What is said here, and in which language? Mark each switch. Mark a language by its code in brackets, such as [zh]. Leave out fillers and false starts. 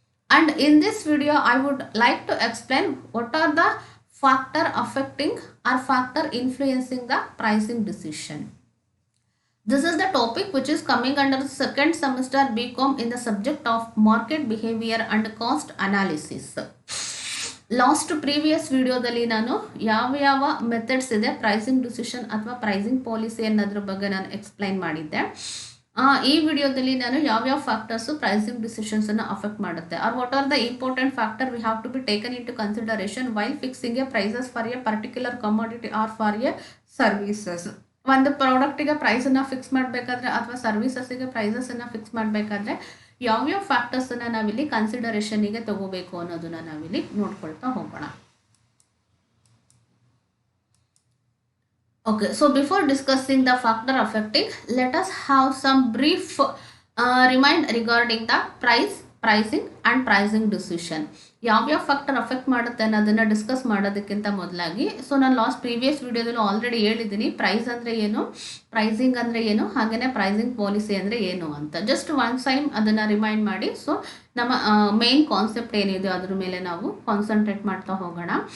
[en] And in this video, I would like to explain what are the factor affecting or factor influencing the pricing decision. This is the topic which is coming under the second semester BCom in the subject of market behavior and cost analysis. [kn] Last previous ವಿಡಿಯೋದಲ್ಲಿ ನಾನು ಯಾವ methods ಇದೆ pricing decision ಅಥವಾ pricing policy ಅನ್ನೋದ್ರ ಬಗ್ಗೆ ನಾನು explain ಮಾಡಿದ್ದೆ. ಈ ವಿಡಿಯೋದಲ್ಲಿ ನಾನು ಯಾವ್ಯಾವ ಫ್ಯಾಕ್ಟರ್ಸ್ ಪ್ರೈಸಿಂಗ್ ಡಿಸಿಷನ್ಸ್ ಅನ್ನು ಅಫೆಕ್ಟ್ ಮಾಡುತ್ತೆ [en] Or what are the important factor we have to be taken into consideration while fixing a prices for a particular commodity or for a services. [kn] ಒಂದು ಪ್ರಾಡಕ್ಟಿಗೆ ಪ್ರೈಸನ್ನು fix ಮಾಡಬೇಕಾದ್ರೆ ಅಥವಾ ಸರ್ವಿಸಸ್ಗೆ ಪ್ರೈಸಸನ್ನು fix ಮಾಡಬೇಕಾದ್ರೆ ಯಾವ್ಯಾವ ಫ್ಯಾಕ್ಟರ್ಸನ್ನು ನಾವಿಲ್ಲಿ ಕನ್ಸಿಡರೇಷನ್ಗೆ ತಗೋಬೇಕು ಅನ್ನೋದನ್ನ ನಾವಿಲ್ಲಿ ನೋಡ್ಕೊಳ್ತಾ ಹೋಗೋಣ. [en] Okay, so before discussing the factor affecting, let us have some brief remind regarding the pricing and pricing decision. [kn] ಯಾವ್ಯಾವ ಫ್ಯಾಕ್ಟರ್ ಅಫೆಕ್ಟ್ ಮಾಡುತ್ತೆ ಅನ್ನೋದನ್ನ ಡಿಸ್ಕಸ್ ಮಾಡೋದಕ್ಕಿಂತ ಮೊದಲಾಗಿ ನಾನು ಲಾಸ್ಟ್ ಪ್ರೀವಿಯಸ್ ವಿಡಿಯೋದಲ್ಲಿ ಆಲ್ರೆಡಿ ಹೇಳಿದ್ದೀನಿ ಪ್ರೈಸ್ ಅಂದರೆ ಏನು, ಪ್ರೈಸಿಂಗ್ ಅಂದರೆ ಏನು, ಹಾಗೆಯೇ ಪ್ರೈಸಿಂಗ್ ಪಾಲಿಸಿ ಅಂದರೆ ಏನು ಅಂತ. [en] just one time [kn] ಅದನ್ನು ರಿಮೈಂಡ್ ಮಾಡಿ ನಮ್ಮ ಮೇನ್ ಕಾನ್ಸೆಪ್ಟ್ ಏನಿದೆ ಅದ್ರ ಮೇಲೆ ನಾವು ಕಾನ್ಸಂಟ್ರೇಟ್ ಮಾಡ್ತಾ ಹೋಗೋಣ.